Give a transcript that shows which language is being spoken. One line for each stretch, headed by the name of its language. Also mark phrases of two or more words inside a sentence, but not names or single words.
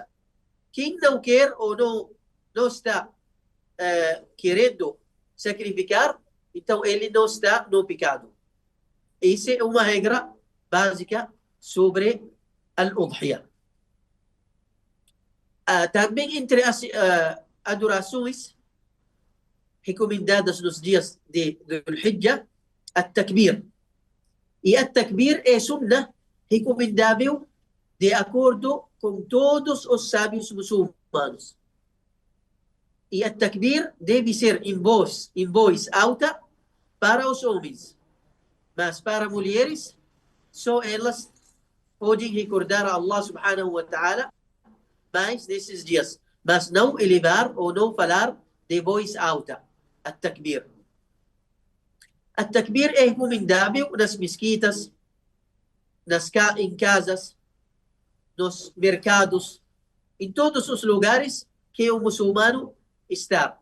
Portuguese: Quem não quer ou não está querendo sacrificar, então ele não está no pecado. Essa é uma regra básica sobre al-Udhiyah. Também entre as adorações recomendadas nos dias de Dhul-Hijjah, at-Takbir. E at-Takbir é sunnah recomendável de acordo com todos os sábios muçulmanos. E at-Takbir deve ser em voz alta para os homens. Mas para mulheres, só elas podem recordar a Allah
Arabic: سبحانه وتعالى
Portuguese: mais nesses dias, mas não elevar ou não falar de voz alta. التكبير. التكبير é recomendável nas mesquitas, em casas, nos mercados, em todos os lugares que o muçulmano está.